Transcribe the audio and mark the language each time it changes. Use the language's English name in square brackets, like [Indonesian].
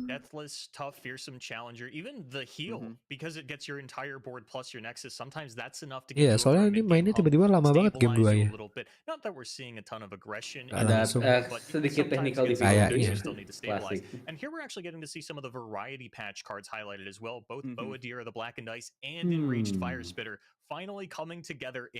[English] Deathless, tough, fearsome challenger, even the heal because it gets your entire board plus your nexus. Sometimes that's enough to get [Indonesian] Iya, soalnya ini mainnya tiba-tiba lama banget game 2-nya. [English] Not that we're seeing a ton of aggression. [Indonesian] Ada langsung. sedikit technical Kayaknya. Klasik. [English] And here we're actually getting to see some of the variety patch cards highlighted as well. Both Boadir, the Blackened Ice, and Enraged Fire Spitter finally coming together in